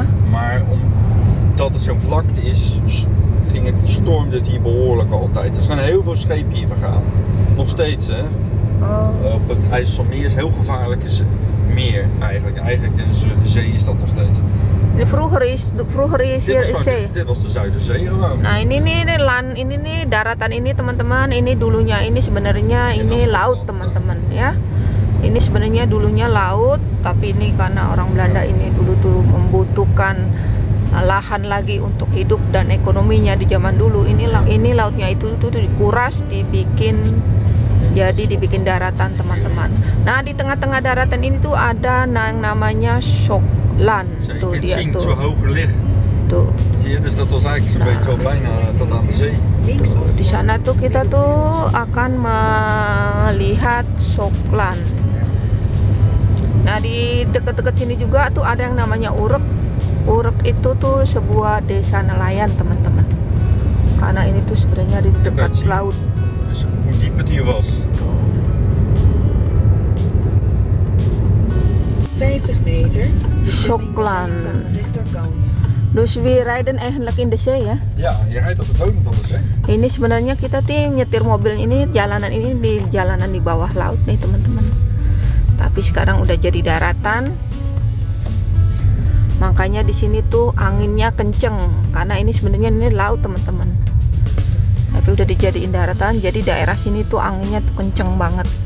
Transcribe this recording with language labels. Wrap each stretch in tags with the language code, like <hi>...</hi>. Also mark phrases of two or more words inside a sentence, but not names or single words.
<nl>Maar omdat het zo'n vlakte is, stormde het hier behoorlijk altijd. Er zijn heel veel schepen hier vergaan. Nog steeds hè. Op het IJsselmeer is heel gevaarlijk meer eigenlijk. Eigenlijk een zee is dat nog steeds. Vroeger is hier zee. Dit was de Zuiderzee gewoon.</nl> <id>Nah ini nih daratan ini teman-teman. Ini dulunya ini sebenarnya ini laut teman-teman ya. Ini sebenarnya dulunya laut, tapi ini karena orang Belanda ini dulu tuh membutuhkan lahan lagi untuk hidup dan ekonominya di zaman dulu. Ini lautnya itu tuh dikuras, dibikin Jadi dibikin daratan teman-teman. Nah di tengah-tengah daratan ini tuh ada yang namanya Schokland. Tuh dia tuh.</id> <nl>Zo hoger ligt.</nl> <id>Tuh.</id> <nl>Zie je, dus dat was eigenlijk zo'n beetje wel bijna tot aan de zee.</nl> <id>Tuh, di sana tuh kita tuh akan melihat Schokland. Nah di dekat-dekat sini juga tuh ada yang namanya Urk. Urk itu tuh sebuah desa nelayan teman-teman. Karena ini tuh sebenarnya di dekat laut.</id> <nl>Dus hoe diep het hier was. 50 meter. Schokland. Aan de rechterkant. Dus we rijden eigenlijk in de zee ya. Ja, je rijdt op de bodem van de zee.</nl> <id>Ini sebenarnya kita tuh nyetir mobil ini jalanan ini di jalanan di bawah laut nih teman-teman. Tapi sekarang udah jadi daratan. Makanya di sini tuh anginnya kenceng karena ini sebenarnya ini laut teman-teman. Tapi udah dijadiin daratan, jadi daerah sini tuh anginnya tuh kenceng banget.</id>